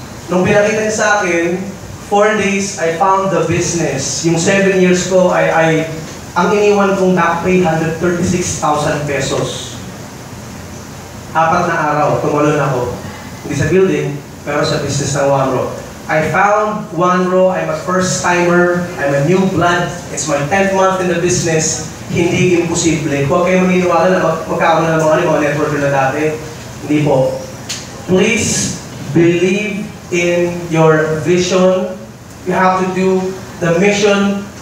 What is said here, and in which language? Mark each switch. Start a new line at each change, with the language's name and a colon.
Filipino: Nung pinakita niya sa akin, 4 days,
English: I found the business.
Filipino: Yung 7 years ko, ang iniwan kong back pay, 136,000 pesos. 4 na araw, tumalon ako. Hindi sa building, pero sa business ng One Row.
English: I found One Row, I'm a first timer, I'm a new blood, it's my 10th month in the business,
Filipino: hindi imposible. Huwag kayo maniniwala na magkakaroon ng mga networker na dati. Hindi po.
English: Please believe in your vision. You have to do the mission.